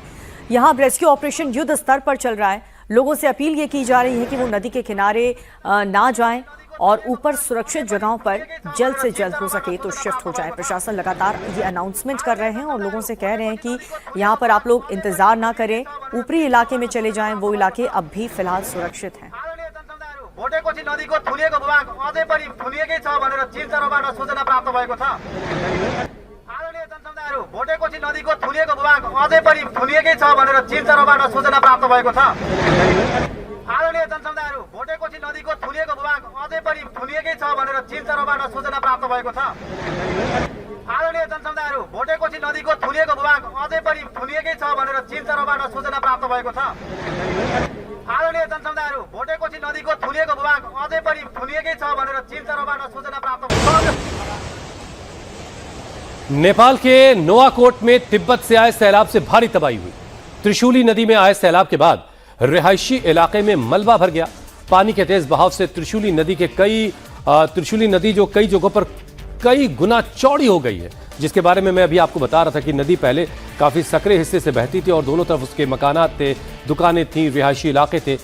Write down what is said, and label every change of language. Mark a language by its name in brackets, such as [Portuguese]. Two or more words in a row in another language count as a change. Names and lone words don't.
[Hindi] यहां [English] rescue operation [Hindi] युद्ध स्तर पर चल रहा है। लोगों से अपील ये की जा रही है कि वो नदी के किनारे ना जाएं और ऊपर सुरक्षित जगहों पर जल्द से जल्द हो सके तो शिफ्ट हो जाए। प्रशासन लगातार ये अनाउंसमेंट कर रहे हैं और लोगों से कह रहे हैं कि यहाँ पर आप लोग इंतजार ना करें, ऊपरी इलाके में चले जाएं। वो इलाके अब भी फिलहाल सुरक्षित हैं। [Nepali] भोटेकोशी नदीको थुलिएको भूभाग अझै पनि थुलिएकै छ भनेर चीन सरकारबाट सूचना प्राप्त भएको छ। आदरणीय जनसमुदायहरू, भोटेकोशी नदीको थुलिएको भूभाग अझै पनि थुलिएकै छ भनेर चीन सरकारबाट सूचना प्राप्त भएको छ। आदरणीय जनसमुदायहरू, भोटेकोशी नदीको थुलिएको भूभाग अझै पनि थुलिएकै छ भनेर चीन सरकारबाट सूचना प्राप्त भएको छ। आदरणीय जनसमुदायहरू, भोटेकोशी नदीको थुलिएको भूभाग अझै पनि थुलिएकै छ भनेर चीन सरकारबाट सूचना प्राप्त भएको छ। आदरणीय जनसमुदायहरू, भोटेकोशी नदीको थुलिएको भूभाग अझै पनि थुलिएकै छ भनेर चीन सरकारबाट सूचना प्राप्त भएको छ। [Hindi] नेपाल के नोआकोट में तिब्बत से आए सैलाब से भारी तबाही हुई। त्रिशूली नदी में आए सैलाब के बाद रिहायशी इलाके में मलबा भर गया। पानी के तेज बहाव से त्रिशूली नदी जो कई जगहों पर कई गुना चौड़ी हो गई है, जिसके बारे में मैं अभी आपको बता रहा था कि नदी पहले काफ़ी सकरे हिस्से से बहती थी और दोनों तरफ उसके मकानात थे, दुकानें थीं, रिहायशी इलाके थे।